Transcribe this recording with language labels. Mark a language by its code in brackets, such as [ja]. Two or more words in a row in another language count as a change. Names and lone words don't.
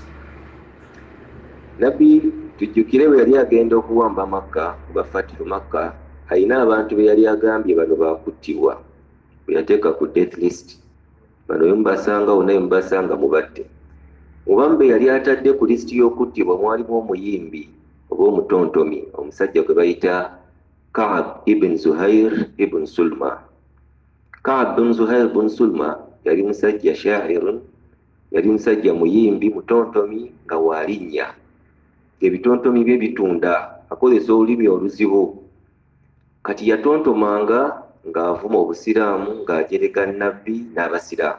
[lg] Nabbi tujjukire bwe yali agenda okuwamba Makka kuba Fatihu Makka, alina abantu be yali agambye bano baakuttibwa, bwe yateeka ku [en] death list. [lg] Bano yemubasanga naye mubasanga mubadde. Mubambe yali atadde ku lisiti y'okuttibwa mwalimu omuyimbi oba omutontomi, omusajja gwe bayita Ka'b ibn Zuhair ibn Sulma. Ka'b ibn Zuhair ibn Sulma yali musajja shairun, yali musajja muyimbi mutontomi nga walinnya. Ebitontomi bye bitunda, akozesa olulimi oluzibu. Kati yatontomanga ng'avuma obusiraamu ng'ajereka Nabbi n'abasiraamu.